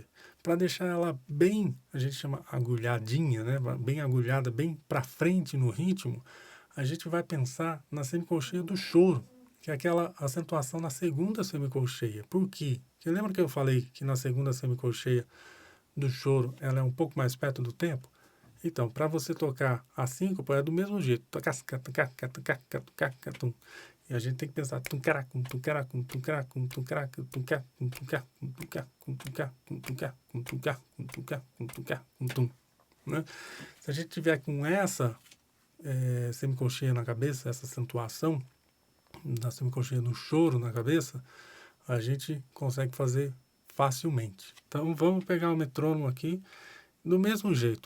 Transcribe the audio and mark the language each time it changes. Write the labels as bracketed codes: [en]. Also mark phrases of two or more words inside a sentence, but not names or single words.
[pt] Para deixar ela bem, a gente chama agulhadinha, né, bem agulhada, bem para frente no ritmo, a gente vai pensar na semicolcheia do choro, que é aquela acentuação na segunda semicolcheia. Por quê? Porque lembra que eu falei que na segunda semicolcheia do choro ela é um pouco mais perto do tempo? Então, para você tocar a síncopa é do mesmo jeito. E a gente tem que pensar tum-caracum, tum-caracum, tum-caracum, tum-caracum, tum-caracum, tum-caracum, tum-caracum, tum-caracum, tum-caracum, tum-caracum, tum-caracum, tum-caracum, tum, né? Se a gente tiver com essa semicolcheia na cabeça, essa acentuação da semicolcheia do choro na cabeça, a gente consegue fazer facilmente. Então, vamos pegar o metrônomo aqui do mesmo jeito.